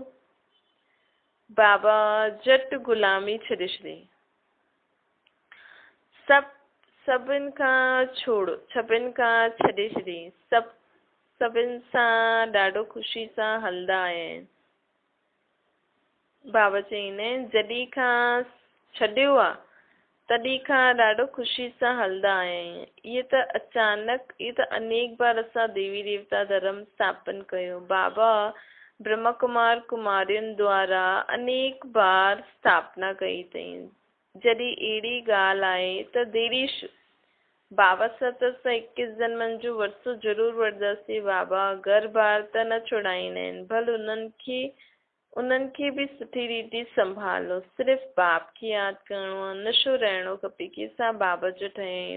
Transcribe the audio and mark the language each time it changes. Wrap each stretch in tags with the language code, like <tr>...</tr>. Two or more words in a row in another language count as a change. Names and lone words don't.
<sd>बाबा झटि गुलामी छॾे छॾी, सभिनि खां छॾे छॾी, सभिनि सां ॾाढो ख़ुशी सां हलंदा आया आहिनि। बाबा चईंदा आहिनि जॾहिं खां छॾियो आहे तॾहिं खां ॾाढो ख़ुशी सां हलंदा आया आहिनि। इहे त अचानक, इहे त अनेक बार असां देवी देवता धर्म स्थापन कयो। बाबा ब्रह्मा कुमार कुमारियुनि द्वारा अनेक बार स्थापना कई अथई। जॾहिं अहिड़ी ॻाल्हि आहे त देरी बाबा सां त असां 21 जन्मनि जो वरसो ज़रूर वठंदासीं। बाबा घर बार त न छुड़ाईंदा आहिनि, भल उन्हनि खे बि सुठी रीति संभालो। सिर्फ़ु बाप खे यादि करिणो आहे, नशो रहणो खपे कि असां बाबा जो ठहिया आहियूं।</sd>